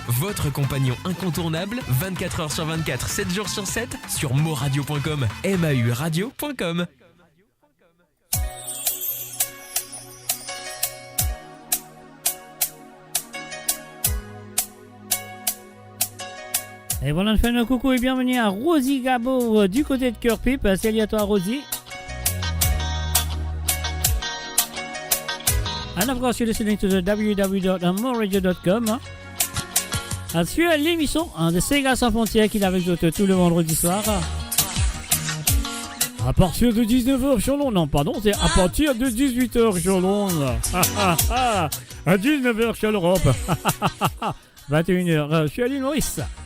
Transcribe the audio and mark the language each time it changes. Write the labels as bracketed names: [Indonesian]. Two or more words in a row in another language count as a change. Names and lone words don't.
[French] Votre compagnon incontournable, 24 heures sur 24, 7 jours sur 7, sur mauradio.com, mauradio.com. Et voilà, on fait un coucou et bienvenue à Rosie Gabo du côté de Cœur Pipe. Salut à toi Rosie. [English] And of course, you're listening to the www.moradio.com. [French] Sur l'émission de Sega sans frontières qui est avec nous tout le vendredi soir. À partir de 19h sur l'onde. Non, pardon, c'est à partir de 18h sur l'onde. À 19h sur l'Europe. 21h sur l'île Maurice.